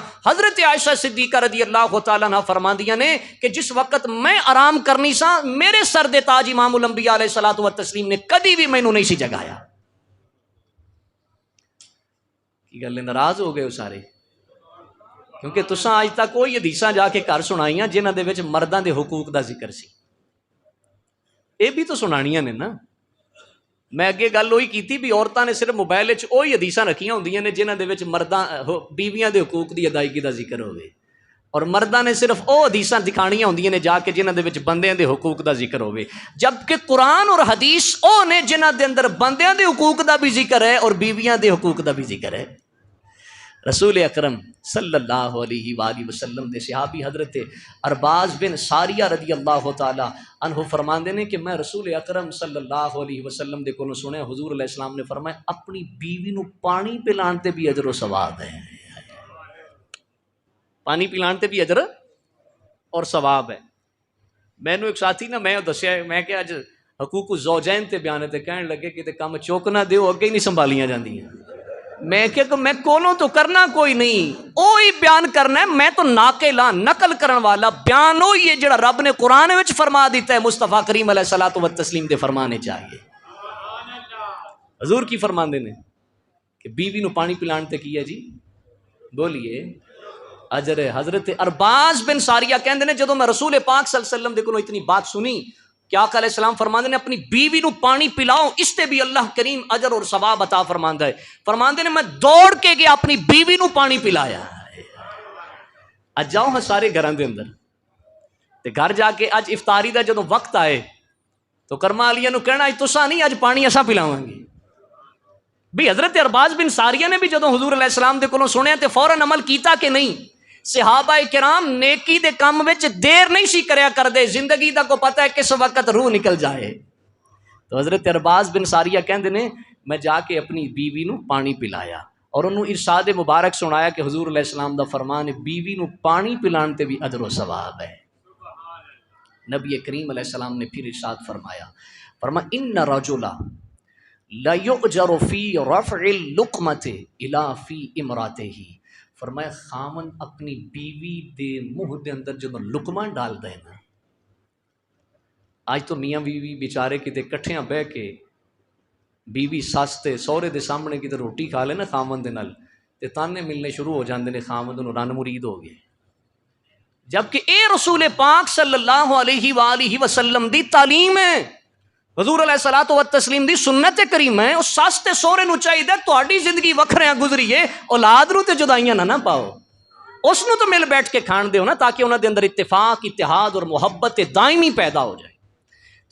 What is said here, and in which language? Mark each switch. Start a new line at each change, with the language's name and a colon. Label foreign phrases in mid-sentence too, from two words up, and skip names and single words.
Punjabi: حضرت عائشہ صدیقہ
Arabic: رضی اللہ تعالیٰ عنہ
Punjabi: فرماندیاں نے کہ جس وقت میں آرام کرنی سا, میرے سر دے تاج امام الانبیاء
Arabic: علیہ الصلوۃ والتسلیم
Punjabi: نے کدی بھی مینوں نہیں سی جگایا. کی گل ناراض ہو گئے ہو سارے؟ کیونکہ تساں اج تک کوئی حدیثاں جا کے گھر سنائیاں جنہاں دے وچ مرداں دے حقوق دا ذکر سی, اے بھی تو سنانیاں نے نا. میں اگے گل وہی کیتی بھی عورتاں نے صرف موبائل وچ وہی حدیثاں رکھیاں ہوندیاں نے جنہاں دے وچ مرداں بیویاں دے حقوق دی ادائیگی دا ذکر ہوئے, اور مرداں نے صرف او حدیثاں دکھانیاں ہوندیاں نے جا کے جنہاں دے وچ بندیاں دے حقوق دا ذکر ہوئے, جبکہ قرآن اور حدیث او نے جنہاں دے اندر بندیاں دے حقوق دا بھی ذکر ہے اور بیویاں دے حقوق دا بھی ذکر ہے. رسول اکرم
Arabic: صلی اللہ علیہ وآلہ وسلم
Punjabi: دے صحابی حضرت ارباز بن ساریہ
Arabic: رضی اللہ تعالی عنہ
Punjabi: فرماندے نے کہ میں رسول اکرم
Arabic: صلی اللہ علیہ وسلم
Punjabi: دے کولوں سنیا, حضور
Arabic: علیہ السلام
Punjabi: نے فرمایا اپنی بیوی نو پانی پلان تے بھی اجر و ثواب ہے. پانی پلان تے بھی اجر اور ثواب ہے. مینوں ایک ساتھی نا میں دسیا, میں کہ اج حقوق الزوجین تے بیان تے کہن لگے کہ تے کم چوک نہ دیو, اگے ہی نہیں سنبھالیاں جاندیاں. میں کہ میں کولوں تو کرنا کوئی نہیں, اوہی بیان کرنا ہے. میں تو ناقل ہاں, نقل کرن والا. بیان وہی ہے جڑا رب نے قرآن وچ فرما دیتا ہے, مصطفیٰ کریم
Arabic: علیہ الصلوۃ والتسلیم
Punjabi: دے فرمانے چاہیے. حضور کی فرماندے نے کہ بیوی نو پانی پلان تے کیا جی, بولیے اجر ہے. حضرت ارباز بن ساریہ کہندے نے جدوں میں رسول پاک
Arabic: صلی اللہ علیہ وسلم
Punjabi: دے کولوں اتنی بات سنی کہ آقا
Arabic: علیہ السلام
Punjabi: فرماندے نے اپنی بیوی نو پانی پلاؤ, اس تے بھی اللہ کریم اجر اور ثواب عطا فرماندا ہے. فرماندے نے میں دوڑ کے گیا اپنی بیوی نو پانی پلایا. اج جاؤ ہاں سارے گھراں دے اندر تے گھر جا کے اج افطاری دا جدوں وقت آئے تو کرما والیاں نو کہنا اج تساں نہیں, اج پانی اساں پلاواں گے. بھی حضرت ارباز بن ساریہ نے بھی جدوں حضور
Arabic: علیہ السلام
Punjabi: دے کولوں سنیا تے فوراً عمل کیتا کہ نہیں؟ صحابہ کرام نیکی دے کام وچ دیر نہیں سی کریا کردے, زندگی دا کو پتہ ہے کس وقت روح نکل جائے. تو حضرت ارباز بن ساریہ کہندے نے میں جا کے اپنی بیوی نو پانی پلایا اور انہوں ارشاد مبارک سنایا کہ حضور
Arabic: علیہ السلام
Punjabi: دا فرمان ہے بیوی نو پانی پلان تے بھی اجر و ثواب ہے. نبی کریم علیہ السلام نے پھر ارشاد فرمایا
Arabic: ان رجلا لا یؤجر فی رفع اللقمۃ الی فی امراتہ.
Punjabi: فرمایا خامن اپنی بیوی دے منہ دے اندر جدوں لقمہ ڈال دے نا, آج تو میاں بیوی بیچارے کتے کٹھیاں بہ کے بیوی سس تے سہرے دے سامنے کتے روٹی کھا لے نا خامن دے نال تے تانے ملنے شروع ہو جاندے نے, خامن نوں رن مرید ہو گئے. جبکہ اے رسول پاک
Arabic: صلی اللہ علیہ وآلہ وسلم
Punjabi: دی تعلیم ہے, حضور
Arabic: علیہ الصلوۃ والتسلیم
Punjabi: دی سنت کریم ہے. اس سس تے سہرے نو چاہیے تہاڈی زندگی وکھریاں گزریے, اولاد نو تے جدائیاں نہ پاؤ, اس نو تو مل بیٹھ کے کھان دیو نا, تاکہ انہاں دے اندر اتفاق, اتحاد اور محبت دائمی پیدا ہو جائے.